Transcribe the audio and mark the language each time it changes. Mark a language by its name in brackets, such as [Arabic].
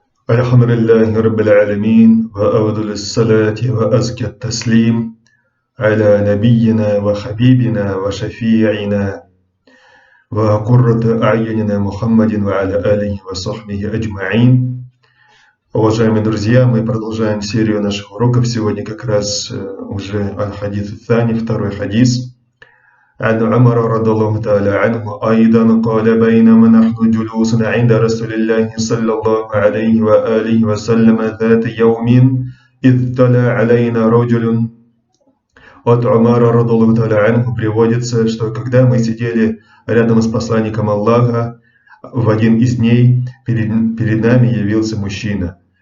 [Arabic] الحمد لله رب العالمين، وأفضل الصلاة وأزكى التسليم على نبينا وحبيبنا وشفيعنا وقرة أعيننا محمد وعلى آله وصحبه أجمعين. [Russian] Уважаемые друзья, мы продолжаем серию наших уроков. Сегодня как раз уже аль-хадис ат-тани, второй хадис. [Arabic] عن عمر رضي الله تعالى عنه أيضا قال بينما نحن جلوس عند رسول الله صلى الله عليه وآله وسلم ذات يوم إذ طلع علينا رجل. [Russian] От Умара радаллаху та'аля анху приводится, что когда мы сидели рядом с посланником Аллаха, в один из дней перед нами явился мужчина.